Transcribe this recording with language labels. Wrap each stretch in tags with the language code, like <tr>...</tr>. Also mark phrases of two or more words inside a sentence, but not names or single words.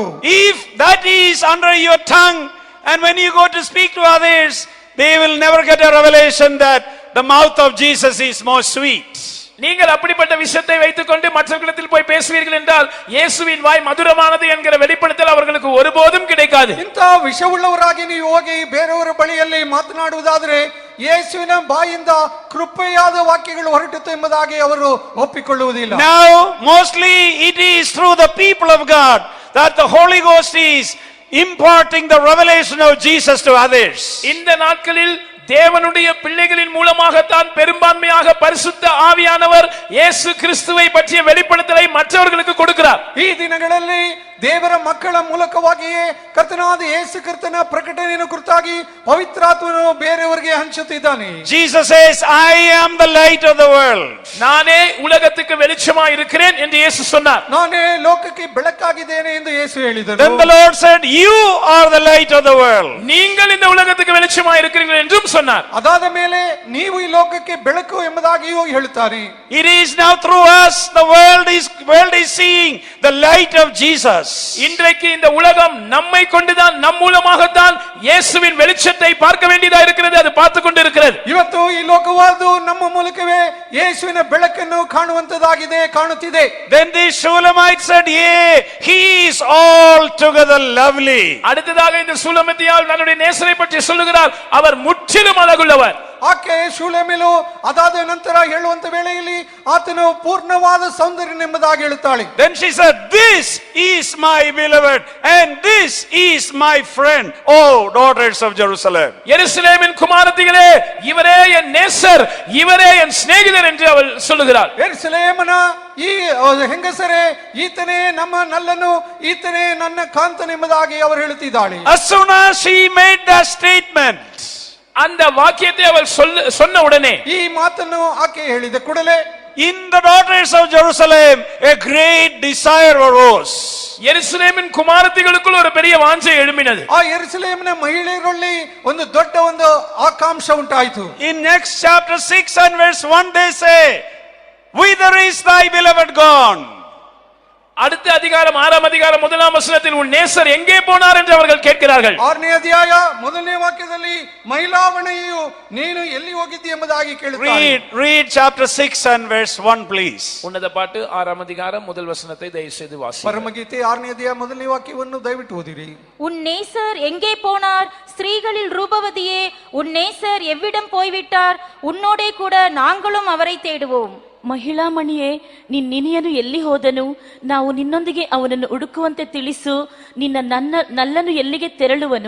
<en>If that is under your tongue and when you go to speak to others, they will never get a revelation that the mouth of Jesus is more sweet.</en> <ta>நீங்கள் அப்படிப்பட்ட விஷயத்தை வைத்துக்கொண்டு மற்றவர்களிடத்தில் போய் பேசுவீர்கள் என்றால் இயேசுவின் வாய் மதுரமானது என்கிற வெளிப்படுத்தல் அவர்களுக்கு ஒருபோதும் கிடைக்காது.</ta> <kn>ಇಂಥ ವಿಷವುಳ್ಳವರಾಗಿ ನೀವು ಹೋಗಿ ಬೇರೆಯವರ ಬಳಿಯಲ್ಲಿ ಮಾತನಾಡುವುದಾದರೆ ಯೇಸುವಿನ ಬಾಯಿಂದ ಕೃಪೆಯಾದ ವಾಕ್ಯಗಳು ಹೊರಟಿತು ಎಂಬುದಾಗಿ ಅವರು ಒಪ್ಪಿಕೊಳ್ಳುವುದಿಲ್ಲ.</kn> <en>Now mostly it is through the people of God that the Holy Ghost is imparting the revelation of Jesus to others.</en> <ta>இந்த நாட்களில் தேவனுடைய பிள்ளைகளின் மூலமாகத்தான் பெரும்பான்மையாக பரிசுத்த ஆவியானவர் இயேசு கிறிஸ்துவை பற்றிய வெளிப்படுத்தலை மற்றவர்களுக்கு கொடுக்கிறார்.</ta> <kn>ಈ ದಿನಗಳಲ್ಲಿ ದೇವರ ಮಕ್ಕಳ ಮೂಲಕವಾಗಿಯೇ ಕರ್ತನಾದ ಯೇಸು ಕ್ರಿಸ್ತನ ಪ್ರಕಟಣೆಯನ್ನು ಕುರಿತಾಗಿ ಪವಿತ್ರಾತ್ಮನು ಬೇರೆಯವರಿಗೆ ಹಂಚುತ್ತಿದ್ದಾನೆ.</kn> <en>Jesus says, I am the light of the world.</en> <ta>நானே உலகத்துக்கு வெளிச்சமாய் இருக்கிறேன் என்று இயேசு சொன்னார்.</ta> <kn>ನಾನೇ ಲೋಕಕ್ಕೆ ಬೆಳಕಾಗಿದ್ದೇನೆ ಎಂದು ಯೇಸು ಹೇಳಿದರು.</kn> <en>Then the Lord said, you are the light of the world.</en> <ta>நீங்கள் இந்த உலகத்துக்கு வெளிச்சமாய் இருக்கிறீர்கள் என்றும் சொன்னார்.</ta> <kn>ಅದಾದ ಮೇಲೆ ನೀವು ಈ ಲೋಕಕ್ಕೆ ಬೆಳಕು ಎಂಬುದಾಗಿಯೂ ಹೇಳುತ್ತಾರೆ.</kn> <en>It is now through us the world is seeing the light of Jesus.</en> <ta>இன்றைக்கு இந்த உலகம் நம்மை கொண்டுதான் நம் மூலமாகத்தான் இயேசுவின் வெளிச்சத்தை பார்க்க வேண்டியதா இருக்கிறது. அது பார்த்து கொண்டிருக்கிறது.</ta> <kn>ಇವತ್ತು ಈ ಲೋಕವಾದು ನಮ್ಮ ಮೂಲಕವೇ ಯೇಸುವಿನ ಬೆಳಕನ್ನು ಕಾಣುವಂತದಾಗಿದೆ, ಕಾಣುತ್ತಿದೆ.</kn> <en>Then the Shulamite said, "Yea, he is altogether lovely."</en> <ta>அடுத்ததாக இந்த சூலமித்தியால் தன்னுடைய நேசரை பற்றி சொல்லுகிறார். அவர் முற்றிலும் அழகுள்ளவர்.</ta> <kn>ಆಕೆ ಶೂಲೇಮಿಲು ಅದಾದ ನಂತರ ಹೇಳುವಂತ ವೇಳೆಯಲ್ಲಿ ಆತನು ಪೂರ್ಣವಾದ ಸೌಂದರ್ಯ ಎಂಬುದಾಗಿ ಹೇಳುತ್ತಾಳೆ.</kn> <en>Then she said, "This is my beloved and this is my friend, oh daughters of Jerusalem."</en> <ta>எருசலேமின் குமாரத்திகளே, இவரே என் நேசர், இவரே என் சிநேகிதர் என்று அவள் சொல்லுகிறாள்.</ta> <kn>ಯೆರೂಸಲೇಮನ ಈ ಹೆಂಗಸರೇ, ಈತನೇ ನಮ್ಮ ನಲ್ಲನು, ಈತನೇ ನನ್ನ ಕಾಂತನ ಎಂಬುದಾಗಿ ಅವರು ಹೇಳುತ್ತಿದ್ದಾಳೆ.</kn> <en>As soon as she made that statement,</en> <ta>அந்த வாக்கியத்தை அவள் சொன்ன உடனே,</ta> <kn>ಈ ಮಾತನ್ನು ಆಕೆ ಹೇಳಿದ ಕೂಡಲೇ</kn> <en>in the daughters of Jerusalem a great desire arose.</en> <ta>எருசலேமின் குமாரத்திகளுக்குள் ஒரு பெரிய வாஞ்சை எழும்பினது.</ta> <kn>ಆ ಯೆರೂಸಲೇಮಿನ ಮಹಿಳೆಯರಲ್ಲಿ ಒಂದು ದೊಡ್ಡ ಒಂದು ಆಕಾಂಕ್ಷ ಉಂಟಾಯಿತು.</kn> <en>In next chapter 6 and verse 1 they say, "Whither is thy beloved gone?"</en> <ta>அடுத்த அதிகாரம் 6ஆம் அதிகாரம் 1ஆம் வசனத்தில் உன் நேசர் எங்கே போனார் என்று அவர்கள் கேட்கிறார்கள்.</ta> <kn>6ನೇ ಅಧ್ಯಾಯ 1ನೇ ವಾಕ್ಯದಲ್ಲಿ ಮಹಿಳಾವಣೆಯು ನೀನು ಎಲ್ಲಿ ಹೋಗಿದ್ದೀ ಎಂಬುದಾಗಿ ಕೇಳುತ್ತಾರೆ.</kn> <en>Read chapter 6 and verse 1 please.</en> <ta>உன்னத பாட்டு 6ஆம் அதிகாரம் முதல் வசனத்தை தயவு செய்து வாசியுங்கள்.</ta> <kn>ಪರಮಗೀತೆ 6ನೇ ಅಧ್ಯಾಯ 1ನೇ ವಾಕ್ಯವನ್ನು ದಯವಿಟ್ಟು ಓದಿರಿ.</kn> <ta>உன் நேசர் எங்கே போனார்? ஸ்திரீகளில் ரூபவதியே, உன் நேசர் எவ்விடம் போய்விட்டார்? உன்னோடே கூட நாங்களும் அவரை தேடுவோம்.</ta> <kn>ಮಹಿಳಾ ಮಣಿಯೇ, ನಿನ್ನಿನಿಯನು ಎಲ್ಲಿ ಹೋದನು? ನಾವು ನಿನ್ನೊಂದಿಗೆ ಅವನನ್ನು ಹುಡುಕುವಂತೆ ತಿಳಿಸು. ನಲ್ಲನು ಎಲ್ಲಿಗೆ ತೆರಳುವನು?</kn>